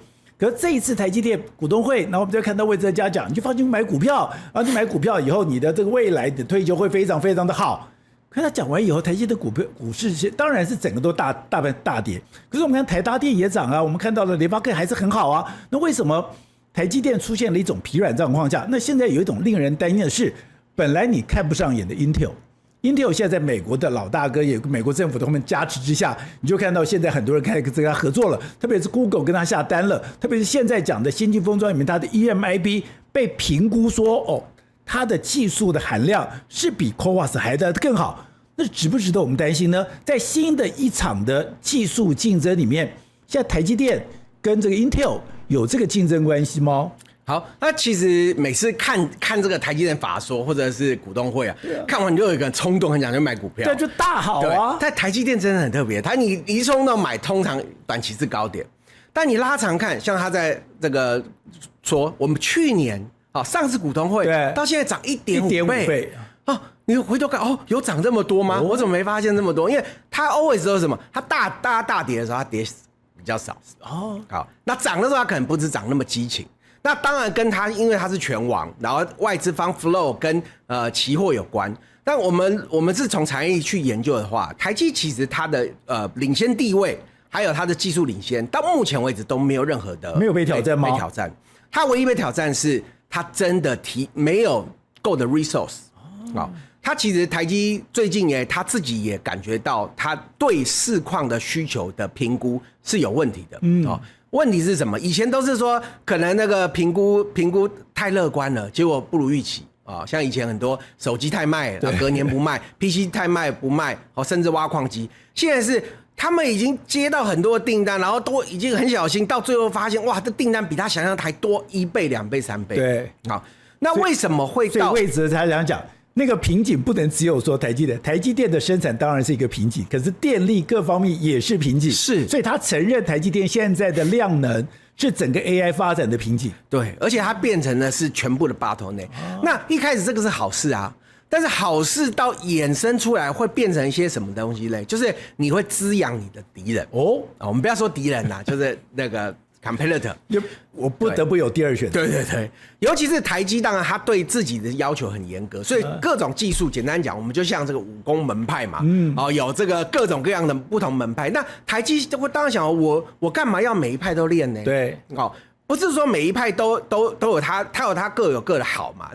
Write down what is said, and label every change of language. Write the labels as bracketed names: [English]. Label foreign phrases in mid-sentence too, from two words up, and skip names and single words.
[Chinese] 可是這一次台積電股東會，然後我們就看到魏哲家講，你就放心買股票，然後你買股票以後，你的這個未來的退休會非常非常的好。可是他講完以後，台積電股市當然是整個都大跌。可是我們看台達電也漲啊，我們看到了聯發科還是很好啊。那為什麼台積電出現了一種疲軟狀況下？那現在有一種令人擔心的是，本來你看不上眼的 Intel 現在在美國的老大哥，也美國政府的后面加持之下，你就看到現在很多人開始跟他合作了，特別是 Google 跟他下單了，特別是現在講的先進封裝裡面，它的 EMIB 被評估說它的技術的含量是比 CoWoS 還的更好，那值不值得我們擔心呢？在新的一場的技術競爭裡面，現在台積電跟這個 Intel 有這個競爭關係嗎？好，那其實每次看這個台積電法說或者是股東會啊，看完你就有一個衝動，很想去買股票，對，就大好啊。但台積電真的很特別，你一衝動買，通常短期是高點，但你拉長看，像他在這個說，我們去年上次股東會到現在漲1.5倍你回頭看有漲這麼多嗎？我怎麼沒發現這麼多？因為他 always 都是什麼？他大跌的時候，他跌比較少好，那漲的時候，他可能不是漲那麼激情。那當然跟他，因為他是權王，然後外資方 flow 跟期貨有關。但我們是從產業去研究的話，台積其實它的領先地位，還有它的技術領先，到目前為止都沒有任何的沒有被挑戰嗎？被挑戰，它唯一被挑戰是它真的沒有夠的 resource。它其實台積最近他自己也感覺到，他對市況的需求的評估是有問題的。問題是什麼？以前都是說可能那個評估太樂觀了，結果不如預期啊。像以前很多手機太賣了，隔年不賣；PC 太賣不賣，甚至挖礦機。現在是他們已經接到很多訂單，然後都已經很小心，到最後發現哇，這訂單比他想象的還多1倍、2倍、3倍。對，好，那為什麼會到？所以魏哲才想講。那個瓶頸不能只有說台積電的生產當然是一個瓶頸，可是電力各方面也是瓶頸，是，所以他承認台積電現在的量能是整個 AI 發展的瓶頸，對，而且它變成的是全部的 bottleneck。那一開始這個是好事啊，但是好事到衍生出來會變成一些什麼東西嘞？就是你會滋養你的敵人我們不要說敵人啦，就是那個。competitor，我不得不有第二選擇。對，尤其是台積，當然他對自己的要求很嚴格，所以各種技術，簡單講，我們就像這個武功门派嘛，有這個各種各樣的不同門派。那台積當然想，我幹嘛要每一派都練呢？對，不是說每一派都有他有他各有各的好嘛。